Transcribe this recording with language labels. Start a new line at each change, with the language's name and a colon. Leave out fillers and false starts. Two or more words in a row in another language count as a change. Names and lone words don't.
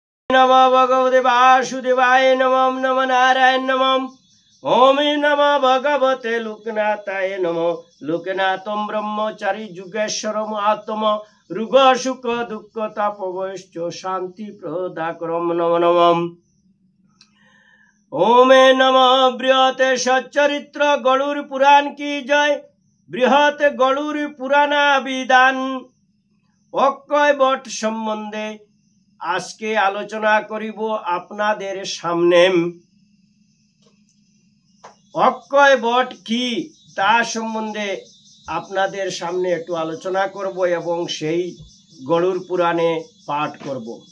Sanskrit: नमः भगवते वासुदेवाय नमः नमः नारायण नमः ओम नमः भगवते लोकनाथाय नमः लोकनाथं ब्रह्मचारी जुगेश्वरम आत्म रुग सुख दुख तापवश्च शांति प्रदाकरम नमः नमः ओम नमः बृहत सच्चरित्र गरुड़ पुराण
Hindi: की जय।
Bangla: बृहत गरुड़ पुराण विधान অক্ষয় বট সম্বন্ধে আজকে আলোচনা করিব আপনাদের সামনে। অক্ষয় বট কি তা সম্বন্ধে আপনাদের সামনে একটু আলোচনা করব এবং সেই গরুড় পুরাণে পাঠ করব।